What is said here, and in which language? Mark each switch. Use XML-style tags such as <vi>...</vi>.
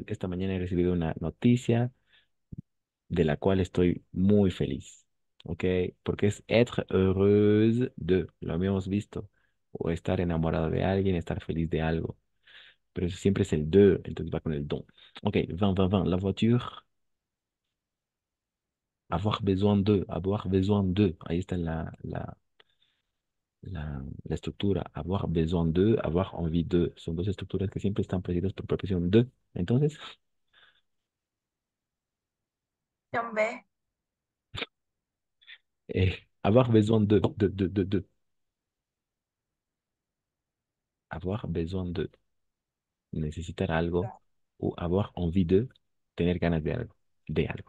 <es>Esta mañana he recibido una noticia de la cual estoy muy feliz. ¿Ok? Porque es</es> <fr>être heureuse de,</fr> <es>lo habíamos visto. O estar enamorado de alguien, estar feliz de algo. Pero eso siempre es el de, entonces va con el don. Ok, 20.</es> <fr>La voiture, avoir besoin de.</fr> <es>Ahí está la estructura.</es> <fr>Avoir besoin de, avoir envie de.</fr> <es>Son dos estructuras que siempre están precedidas por preposición de. Entonces, Opción B.</es> <fr>avoir besoin de. Avoir besoin de.</fr> <es>Necesitar algo o</es> <fr>avoir envie de.</fr> <es>Tener ganas de algo. De algo.</es>